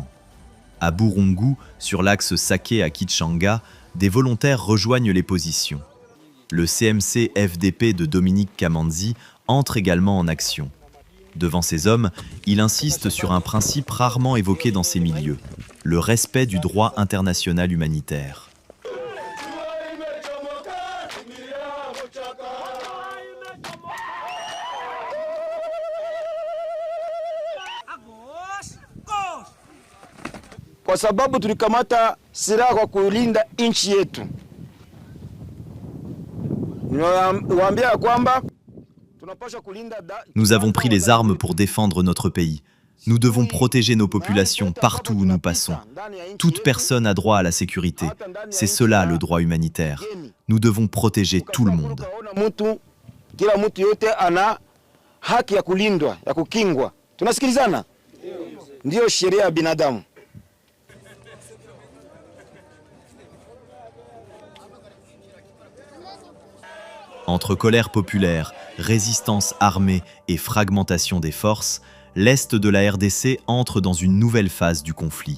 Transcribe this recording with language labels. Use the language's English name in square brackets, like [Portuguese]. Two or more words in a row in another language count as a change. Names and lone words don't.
[French] À Burungu, sur l'axe Sake à Kichanga, des volontaires rejoignent les positions. Le CMC FDP de Dominique Kamanzi entre également en action. Devant ces hommes, il insiste sur un principe rarement évoqué dans ces milieux, le respect du droit international humanitaire. [Swahili] Kwa sababu tulikamata silaha kwa kulinda nchi yetu. Niwaambia kwamba tunapaswa kulinda. [French] Nous avons pris les armes pour défendre notre pays. Nous devons protéger nos populations partout où nous passons. Toute personne a droit à la sécurité. C'est cela le droit humanitaire. Nous devons protéger tout le monde. [Swahili] Kila mtu yote ana haki ya kulindwa, ya kukingwa. Tunasikilizana? Ndio sheria ya binadamu. [French] Entre colère populaire, résistance armée et fragmentation des forces, l'Est de la RDC entre dans une nouvelle phase du conflit.